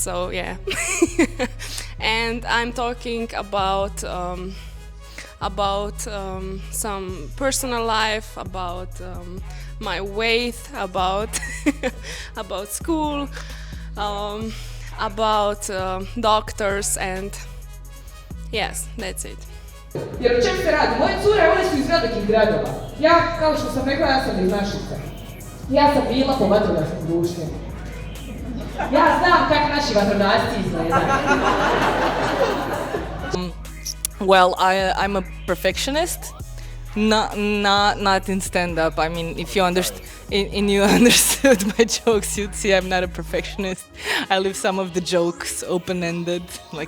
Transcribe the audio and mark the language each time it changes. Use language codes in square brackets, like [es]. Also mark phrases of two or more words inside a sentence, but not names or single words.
[en] So yeah, and I'm talking about some personal life, about my weight, about about school, about doctors, and yes, that's it. [hr] Jer o čem se radi? Moje cure, one su iz velikih gradova. Ja, kao što sam rekla, ja sam iz Našice. Ja sam bila po vatrogasnom društvu. Ja znam kako naši vatrogasci izgledaju. [en] Well, I'm a perfectionist, not in stand-up. I mean, if you understood my jokes, you'd see I'm not a perfectionist. I leave some of the jokes open-ended, like ...